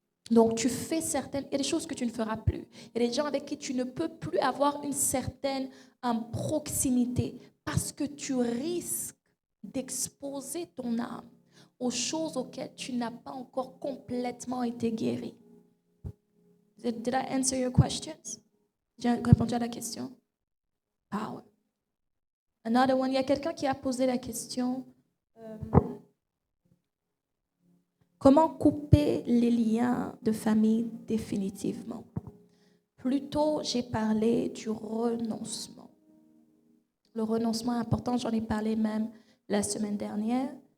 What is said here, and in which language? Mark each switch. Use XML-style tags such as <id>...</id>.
<fr>Donc, il y a des choses que tu ne feras plus. Il y a des gens avec qui tu ne peux plus avoir une certaine proximité parce que tu risques d'exposer ton âme aux choses auxquelles tu n'as pas encore complètement été guéri.</fr> <en>Did I answer your questions?</en> <fr>J'ai répondu à la question? Power.</fr> <en>Another one.</en> <fr>Il y a quelqu'un qui a posé la question. Comment couper les liens de famille définitivement? Plutôt, j'ai parlé du renoncement. Le renoncement est important, j'en ai parlé même la semaine dernière.</fr>